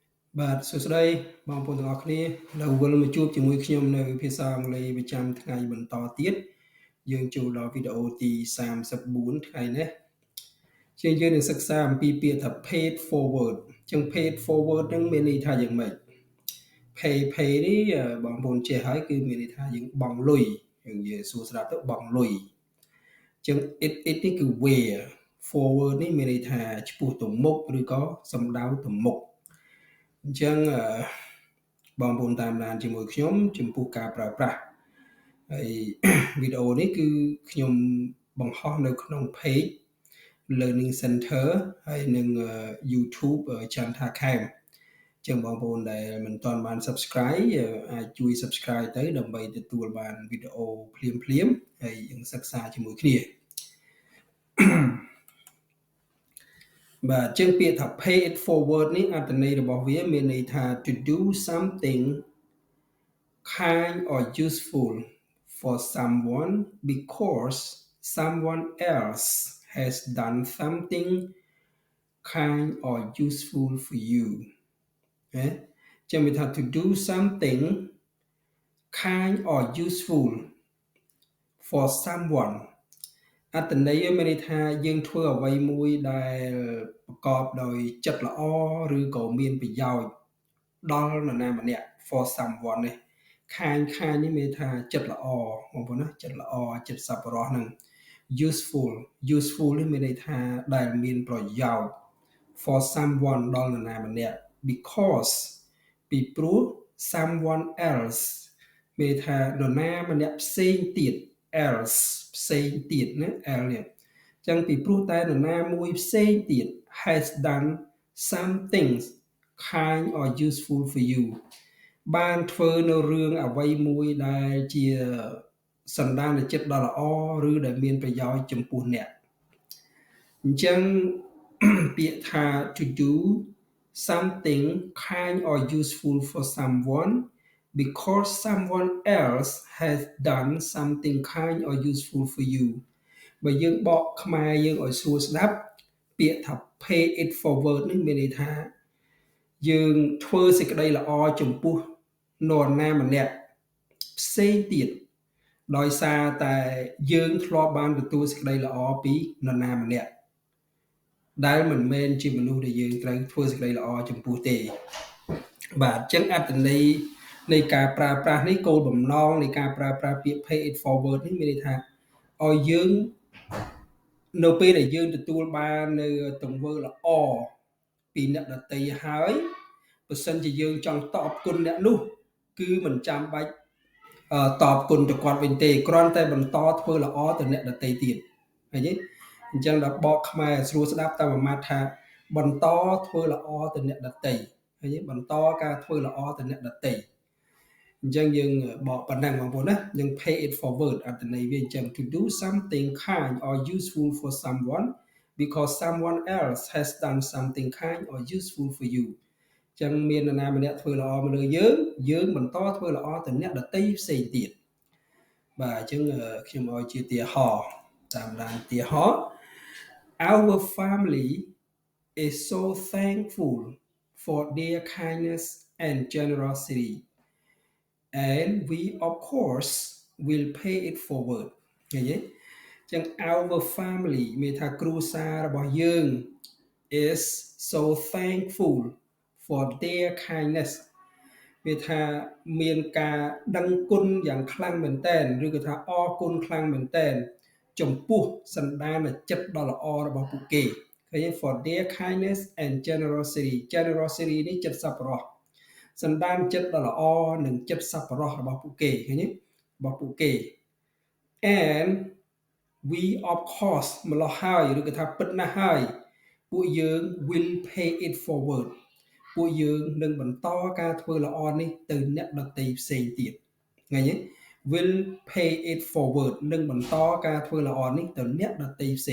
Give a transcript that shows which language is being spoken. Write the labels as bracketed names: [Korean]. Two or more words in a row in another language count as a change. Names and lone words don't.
[Khmer] បាទសួស្តីបងប្អូនទាំងអស់គ្នានៅវិលមកជួបជាមួយខ្ញុំនៅភាសាអង់គ្លេសប្រចាំថ្ងៃបន្តទៀតយើងចូលដល់វីដេអូទី34ថ្ងៃនេះជាយើងនឹងសិក្សា អំពីពាក្យថា [English] paid forward [Khmer] ចឹង [English] paid forward [Khmer] នឹងមានន័យថាយ៉ាងម៉េច pay នេះបងប្អូនចេះហើយគឺមានន័យថាយើង បង់លុយយើងនិយាយសួរស្ដាប់ទៅបង់លុយចឹង it នេះគឺ [English] where forward [Khmer] នេះមានន័យថាឆ្ពោះទៅ មុខឬក៏សំដៅទៅមុខអញ្ចឹងបងប្អូនតាមដានជាមួយខ្ញុំចំពោះការប្រើប្រាស់ហើយវីដេអូនេះគឺខ្ញុំបង្ហោះនៅក្នុង page Learning Center ហើយនឹង YouTube Chantha Khem ចឹងបងប្អូនដែលមិនទាន់បាន Subscribe អាចជួយ Subscribe ទៅដើម្បីទទួលបានវីដេអូភ្លាមៗហើយយើងសិក្សាជាមួយគ្នា បាទចឹងពាក្យថា [English] pay it forward [Khmer] នេះអត្ថន័យរបស់វាមានន័យថា [English] to do something kind or useful for someone because someone else has done something kind or useful for you [Khmer] ចឹងវាថា [English] to do something kind or useful for someone [Khmer] អត្ថន័យមានន័យថាយើងធ្វើអ្វីមួយដែលប្រកបដោយចិត្តល្អឬក៏មានប្រយោជន៍ដល់នរណាម្នាក់ [English] for someone [Khmer] នេះខាញនេះមានថាចិត្តល្អបងប្អូនណាចិត្តល្អចិត្តសប្បុរសហ្នឹង useful នេះមានន័យថាដែលមានប្រយោជន៍ [English] for someone [Khmer] ដល់នរណាម្នាក់ because ពីព្រោះ [English] someone else [Khmer] មានថានរណាម្នាក់ផ្សេងទៀត else ផ្សេងទៀតណា l នេះចឹងពីព្រោះតែនរណាមួយផ្សេងទៀត [English] has done something kind or useful for you [Khmer] បានធ្វើនៅរឿងអ្វីមួយដែលជាសន្តានចិត្តដ៏ល្អឬដែលមានប្រយោជន៍ចំពោះអ្នកអញ្ចឹងពាក្យថា [English] to do something kind or useful for someone because someone else has done something kind or useful for you [Khmer] បើយើងបកខ្មែរយើងឲ្យស្រួលស្ដាប់ពាក្យថា [English] pay it forward [Khmer] នេះមានន័យថាយើងធ្វើសេចក្តីល្អចំពោះនរណាម្នាក់ផ្សេងទៀតដោយសារតែយើងធ្លាប់បានទទួលសេចក្តីល្អពីនរណាម្នាក់ ដែលមិនមែនជាមនុស្សដែលយើងត្រូវធ្វើសេចក្តីល្អចំពោះទេបាទអញ្ចឹងអត្ថន័យនៃការប្រើប្រាស់នេះគោលបំណងនៃការប្រើប្រាស់ពាក្យ [English] pay it forward [Khmer] នេះមានន័យថាឲ្យយើងនៅពេលដែល យើងទទួលបាននៅទង្វើល្អពីអ្នកដទៃហើយបើសិនជាយើងចង់តបគុណអ្នកនោះគឺមិនចាំបាច់តបគុណទៅគាត់វិញទេគ្រាន់ តែបន្តធ្វើល្អទៅអ្នកដទៃទៀតឃើញទេអញ្ចឹងដល់បកខ្មែរស្រួលស្ដាប់តាមអាម៉ាត់ថាបន្តធ្វើល្អទៅអ្នកដទៃ ឃើញទេបន្តការធ្វើល្អទៅអ្នកដទៃអញ្ចឹងយើងបកប៉ុណ្ណឹងបងប្អូនណាយើង [English] pay it forward [Khmer] អត្ថន័យវាអញ្ចឹង [English] to do something kind or useful for someone because someone else has done something kind or useful for you [Khmer] ចឹងមាននរណាម្នាក់ធ្វើល្អមកលើយើងបន្តធ្វើល្អទៅអ្នកដទៃផ្សេងទៀតបាទអញ្ចឹងខ្ញុំឲ្យជាឧទាហរណ៍តាមដានឧទាហរណ៍ [English] Our family is so thankful for their kindness and generosity and we of course will pay it forward [Khmer] ឃើញទេចឹង [English] our family [Khmer] មានថាគ្រួសាររបស់យើង [English] is so thankful for their kindness [Khmer] វាថាមានការដឹងគុណយ៉ាងខ្លាំងមែនទែនឬក៏ថាអរគុណខ្លាំងមែនទែនចំពោះសន្តានចិត្តដ៏ល្អរបស់ពួកគេឃើញ [English] for their kindness and generosity [Khmer] នេះចិត្តសប្បុរសសន្តានចិត្តដ៏ល្អនិងចិត្តសប្បុរសរបស់ពួកគេឃើញទេរបស់ពួកគេ [English] and we of course [Khmer] ម្លោះហើយឬក៏ថាពិតណាស់ហើយពួកយើង [English] will pay it forward [Khmer] ពួកយើងនឹងបន្តការធ្វើល្អនេះទៅអ្នកដទៃផ្សេងទៀតឃើញទេ [English] will pay it forward [Khmer] នឹងបន្តការធ្វើល្អនេះទៅអ្នកដទៃផ្សេង